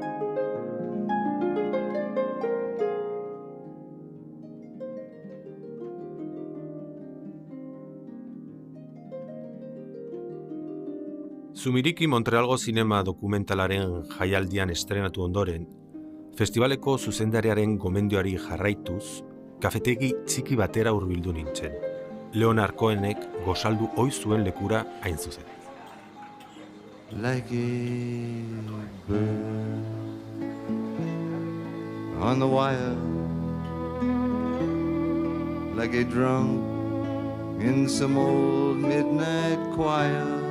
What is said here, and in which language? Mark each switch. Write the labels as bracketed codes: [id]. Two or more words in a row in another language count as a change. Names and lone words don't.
[eu] Zumiriki Montrealgo Zinema dokumentalaren jaialdian estrenatu ondoren, festivaleko zuzendariaren gomendioari jarraituz, kafetegi txiki batera hurbildu nintzen. Leonard Cohenek gozaldu ohi zuen lekura hain zuzen. [en] Like a bird on the wire, like a drunk in some old midnight choir.